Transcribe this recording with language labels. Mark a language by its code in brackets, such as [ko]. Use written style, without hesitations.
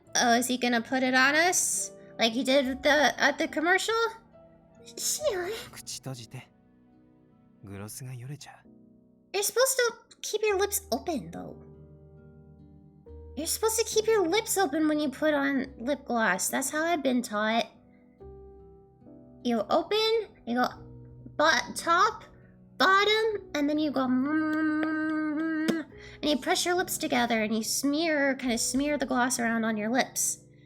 [en] Oh, is he gonna put it on us? Like he did at the commercial? Shion. [ja] 口閉じてグロスがよれちゃう [en] You're supposed to keep your lips open, though. You're supposed to keep your lips open when you put on lip gloss. That's how I've been taught. You open, you go top, bottom, and then you go and you press your lips together and you kind of smear the gloss around on your lips.